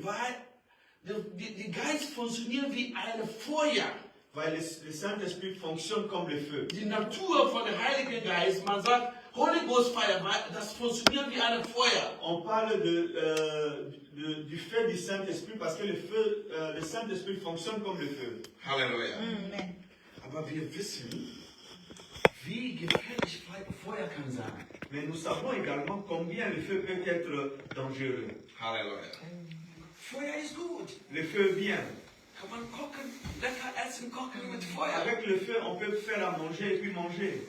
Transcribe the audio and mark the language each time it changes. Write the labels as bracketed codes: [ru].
[de] Weil der Geist funktioniert wie ein Feuer. [fr] Weil le Saint-Esprit fonctionne comme le feu. [de] Die Natur von dem Heiligen Geist, man sagt, [en] Holy Ghost Fire, [de] das funktioniert wie ein Feuer. [fr] On parle du feu du Saint-Esprit parce que le Saint-Esprit fonctionne comme le feu. [de] Halleluja. Aber wir wissen, wie gefährlich Feuer kann sein. [fr] Mais nous savons également combien le feu peut être dangereux. [de] Halleluja. Feuer ist gut. [fr] Le feu est bien. [de] Kann man gucken, Essen kochen mit Feuer. [fr] Avec le feu, on peut faire à manger et puis manger.